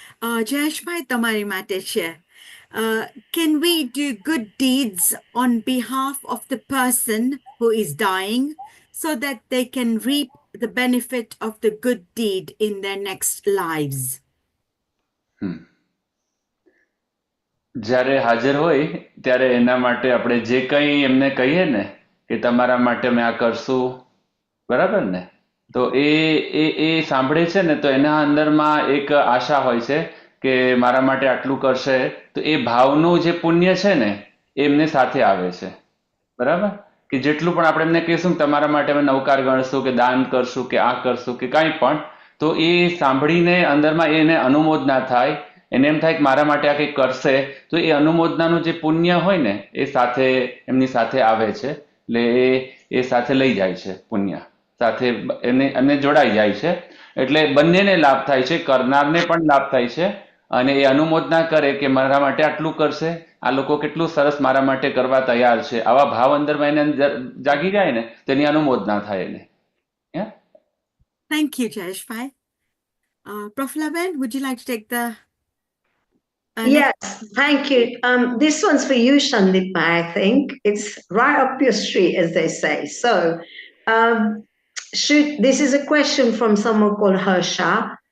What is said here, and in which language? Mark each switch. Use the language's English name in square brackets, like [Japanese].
[English] Jayeshbhai [Gujarati] tamari માટે છે. [English] Can we do good deeds on behalf of the person who is dying so that they can reap the benefit of the good deed in their next lives? [Gujarati] જ્યારે હાજર હોય ત્યારે એના માટે આપણે જે કંઈ એમને કહીએ ને કે તમારા માટે મેં આ કરશું, બરાબર ને? તો એ સાંભળે છે ને, તો એના અંદરમાં એક આશા હોય છે કે મારા માટે આટલું કરશે, તો એ ભાવનું જે પુણ્ય છે ને એ એમને સાથે આવે છે, બરાબર? કે જેટલું પણ આપણે એમને કહીશું કે તમારા માટે અમે નવકાર ગણશું કે દાન કરશું કે આ કરશું કે કાંઈ પણ, તો એ સાંભળીને અંદરમાં એને અનુમોદના થાય, એને એમ થાય કે મારા માટે આ કંઈક કરશે, તો એ અનુમોદનાનું જે પુણ્ય હોય ને એ સાથે એમની સાથે આવે છે, એટલે એ સાથે લઈ જાય છે પુણ્ય સાથે, એને જોડાઈ જાય છે. એટલે બંનેને લાભ થાય છે, કરનારને પણ લાભ થાય છે અને એ અનુમોદના કરે કે મારા માટે આટલું કરશે, આ લોકો કેટલું સરસ મારા માટે કરવા તૈયાર છે, આવા ભાવ અંદરમાં એને જાગી જાય ને તેની અનુમોદના થાય એને. [English] Thank you, Jayeshbhai. Proflaben, would you like to take the Yes, thank you. This one's for you, Sandeep, I think. It's right up your street, as they say. So this is a question from someone called Harsha.